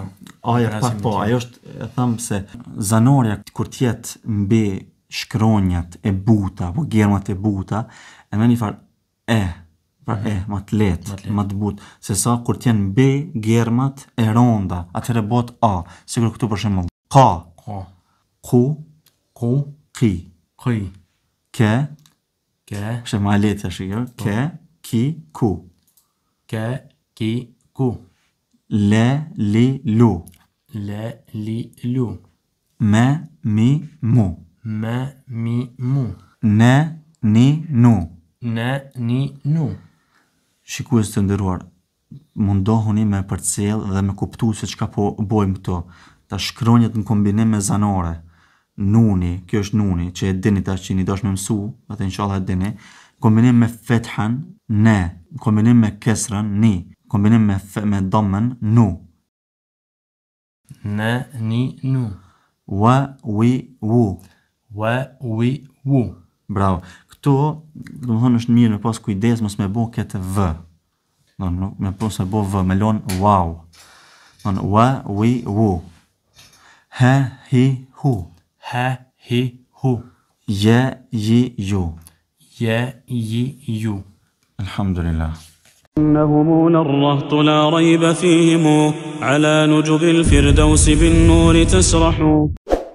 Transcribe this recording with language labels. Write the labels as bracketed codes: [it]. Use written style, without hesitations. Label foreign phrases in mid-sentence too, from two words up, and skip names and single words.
[sq] Aja pak po, ajo është, e tham se zanoria kur tjetë mbi shkronjat e buta, apo germat e buta, e me një farë e, pra ma të letë, ma të butë, se sa kur tjenë mbi germat e ronda, atëherë bot a, sigur këtu për shembull, ka, ka, ku, ku, ki, qi, ke, ke, kështë ma letë është jo, ke, ki, ku, ke, ki, ku, le, li, lu, le, li, lu, me, mi, mu, me, mi, mu, ne, ni, nu. ne, ni, nu, Shikues të nderuar, mundohuni me përcjell dhe me kuptu se çka po bojmë këto. Ta shkronjat në kombinim me zanore. Nuni, kjo është nuni, që e dini tash që një dash me mësu, atë inshallah e dini. Kombinim me fethan, ne. Kombinim me kesran, ni. Kombinim me damën, nu. ne, ni, nu, Wa, wi, wu. we, wi, wu, Bravo. Këto, do të thonë është mirë me pas kujdes mos me bo këtë v. Me pas me bo v, me lon wow. Wa, wi, wu. He, hi, hu. he, hi, hu, Je, ji, ju. je, ji, ju. Alhamdulillah. [ar] إنهم للرهط لا ريب فيهم على نجب الفردوس بالنور تسرح